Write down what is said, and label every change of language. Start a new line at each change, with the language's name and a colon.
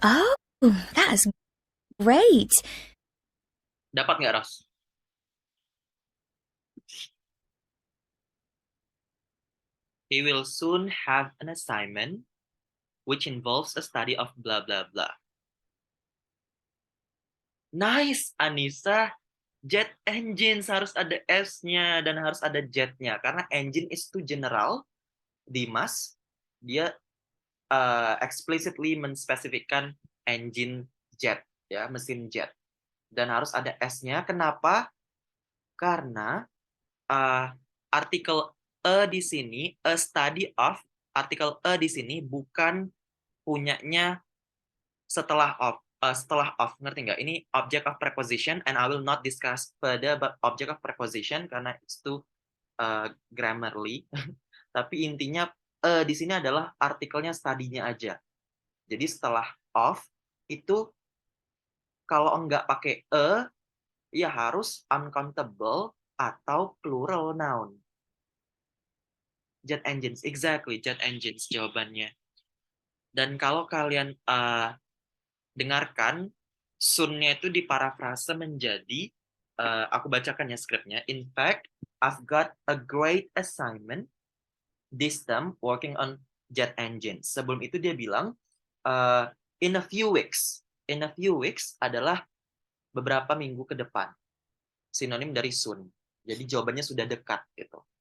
English: Oh, that's great.
Indonesian: Dapat nggak, Ros?
English: He will soon have an assignment which involves a study of blah, blah, blah. Nice, Anissa.
Indonesian: Jet engines harus ada S-nya dan harus ada jet-nya.
English: Karena engine is too general.
Indonesian: Dimas, dia explicitly menspesifikkan engine jet, ya, mesin jet. Dan harus ada S-nya. Kenapa? Karena artikel a di sini, a study of, artikel a di sini bukan punyanya setelah of, ngerti nggak?
English: Ini object of preposition, and I will not discuss further about object of preposition karena it's too grammarly.
Indonesian: Tapi intinya di sini adalah artikelnya study-nya aja. Jadi setelah of itu kalau enggak pakai ya harus uncountable atau plural noun.
English: Jet engines, exactly, jet engines jawabannya.
Indonesian: Dan kalau kalian dengarkan, soon-nya itu diparafrase menjadi, aku bacakan ya skripnya.
English: In fact, I've got a great assignment this term working on jet engines.
Indonesian: Sebelum itu dia bilang,
English: in a few weeks. In a few weeks
Indonesian: adalah beberapa minggu ke depan. Sinonim dari soon. Jadi jawabannya sudah dekat gitu.